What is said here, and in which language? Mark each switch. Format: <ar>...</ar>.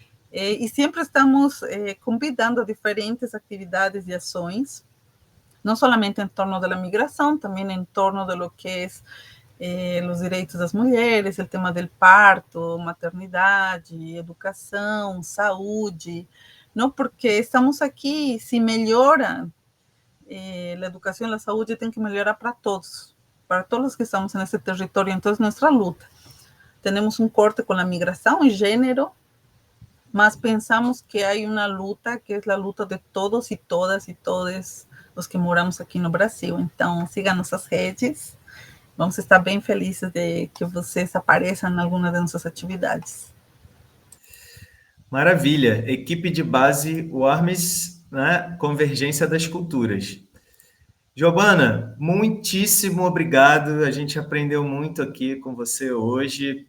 <pt>E sempre estamos convidando a diferentes atividades e ações, não somente em torno da migração, também em torno de</pt> <es>lo que</es> <pt>é os direitos das mulheres, o tema do parto, maternidade, educação, saúde, não? Porque estamos aqui, se melhora a educação e a saúde, tem que melhorar para</pt> <es>todos los que estamos en este territorio. Entonces, nuestra lucha, tenemos un corte con la migración y género, mas pensamos que hay una lucha que es la lucha de todos y todas y todos los que moramos aquí</es> <pt>no Brasil. Então, siga nossas redes. Vamos estar bem felizes de que vocês apareçam em alguma de nossas atividades. Maravilha. Equipe de base, o Armis, né? Convergência das Culturas. Giovana, muitíssimo obrigado. A gente aprendeu muito aqui com você hoje.</pt>